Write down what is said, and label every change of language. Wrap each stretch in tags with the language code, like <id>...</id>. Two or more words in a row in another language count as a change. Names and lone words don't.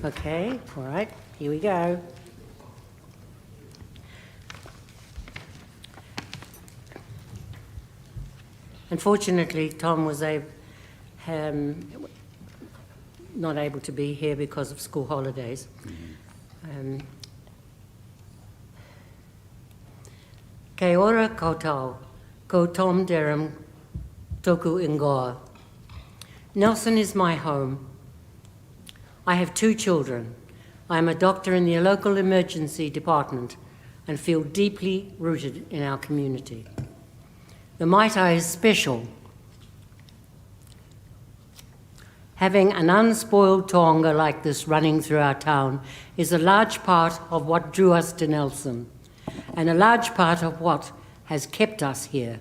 <en>Okay, all right, here we go. Unfortunately, Tom was not able to be here because of school holidays.</en> <mi>Kei ora koutou, ko Tom Jerem toku ingoa.</mi> <en>Nelson is my home. I have two children. I am a doctor in the local emergency department and feel deeply rooted in our community. The Maitahi is special. Having an unspoiled taonga like this running through our town is a large part of what drew us to Nelson, and a large part of what has kept us here.</en>